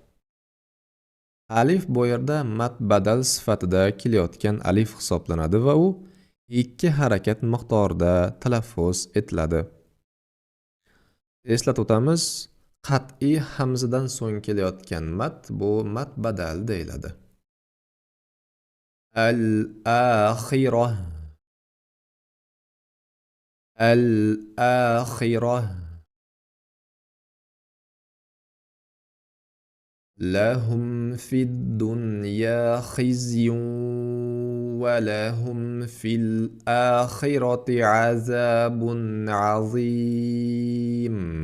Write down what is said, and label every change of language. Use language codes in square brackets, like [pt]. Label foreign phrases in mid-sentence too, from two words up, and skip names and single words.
[uz] Alif bu yerda mat badal sifatida kelayotgan alif hisoblanadi va u 2 harakat miqdorida talaffuz etiladi. Eslatib o'tamiz, qat'iy hamzadan so'ng kelayotgan mat bu mat badal deyiladi. [ar] الآخرة، الآخرة. لهم في الدنيا خزي ولهم في الآخرة عذاب عظيم.